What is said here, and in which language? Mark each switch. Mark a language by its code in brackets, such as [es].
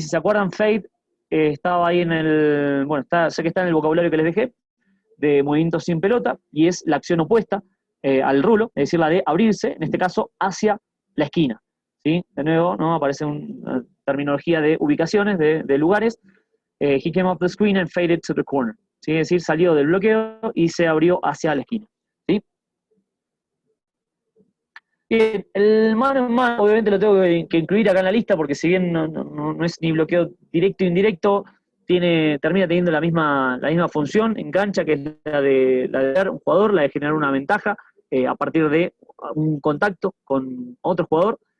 [es] Si se acuerdan, fade estaba ahí en el, bueno, sé que está en el vocabulario que les dejé, de movimiento sin pelota, y es la acción opuesta al rulo, es decir, la de abrirse, en este caso, hacia la esquina. ¿Sí? De nuevo, ¿no? Aparece una terminología de ubicaciones, de lugares. [en] He came off the screen and faded to the corner. [es] ¿Sí? Es decir, salió del bloqueo y se abrió hacia la esquina. ¿Sí? Bien, el mano en mano, obviamente lo tengo que incluir acá en la lista, porque si bien no es ni bloqueo directo o indirecto, termina teniendo la misma función en cancha, que es la de dar un jugador, la de generar una ventaja a partir de un contacto con otro jugador.